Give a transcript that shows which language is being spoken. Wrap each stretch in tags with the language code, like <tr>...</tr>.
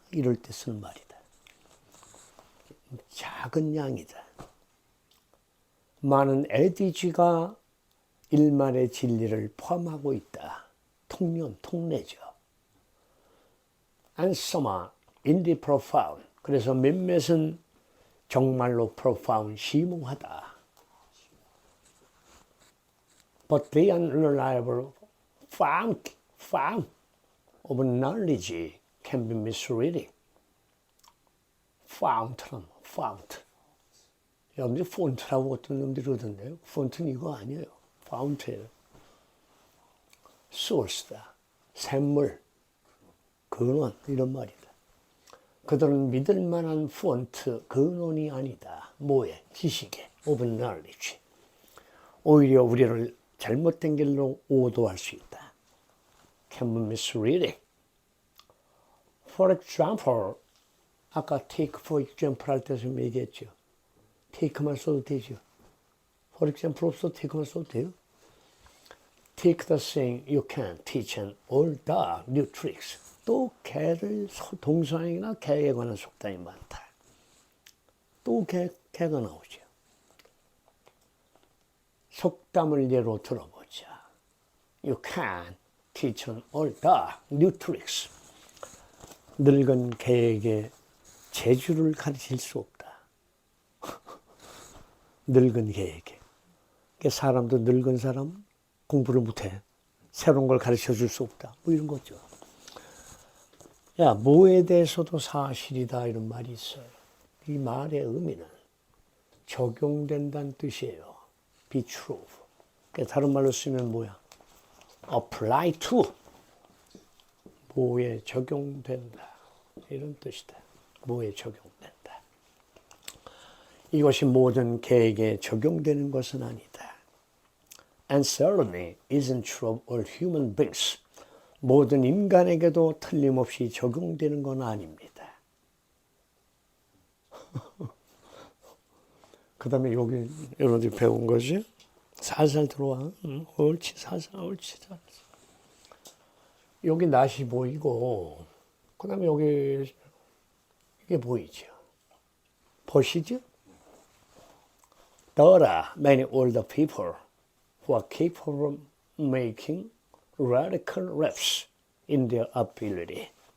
<ko>이럴 때 쓰는 말이다. 작은 양이다. 많은 에디지가 일말의 진리를 포함하고 있다. 통례죠.</ko> <en>And some are indeed profound.</en> <ko>그래서 몇몇은 정말로 profound, 심오하다.</ko> <en>But the unreliable fount of knowledge can be misleading. fount.</en> <ko>여러분들이 폰트라고 어떤 놈들이 그러던데요. 폰트는 이거 아니에요. 파운트예요. 소스다. 샘물. 근원. 이런 말이다. 그들은 믿을 만한 폰트, 근원이 아니다. 뭐에? 지식에.</ko> <en>of knowledge.</en> <ko>오히려 우리를 잘못된 길로 오도할 수 있다.</ko> <en>Can be misleading. For example,</en> <ko>아까</ko> <en>take for example</en> <ko>할 때 좀 얘기했죠. take만 써도 되죠.</ko> <en>For example</en> <ko>없어도 take만 써도 돼요.</ko> <en>Take the saying you can teach an old dog new tricks.</en> <ko>또 개를 동상이나 개에 관한 속담이 많다. 또 개가 나오죠. 속담을 예로 들어보자.</ko> <en>You can teach an old dog new tricks.</en> <ko>늙은 개에게 재주를 가르칠 수 없다. 늙은 개에게. 사람도 늙은 사람 공부를 못해. 새로운 걸 가르쳐 줄 수 없다. 뭐 이런 거죠. 야, 뭐에 대해서도 사실이다 이런 말이 있어요. 이 말의 의미는 적용된다는 뜻이에요.</ko> <en>Be true.</en> <ko>다른 말로 쓰면 뭐야?</ko> <en>Apply to.</en> <ko>뭐에 적용된다. 이런 뜻이다. 뭐에 적용된다. 이것이 모든 개에게 적용되는 것은 아니다.</ko> <en>And certainly isn't true of all human beings.</en> <ko>모든 인간에게도 틀림없이 적용되는 건 아닙니다. 그 다음에 여기 여러분들이 배운 것이 살살 들어와. 옳지, 살살, 옳지, 살살. 여기 낫이 보이고, 그 다음에 여기 이게 보이죠. 보시죠?</ko> <en>There are many older people who are capable of making radical leaps in their ability.</en>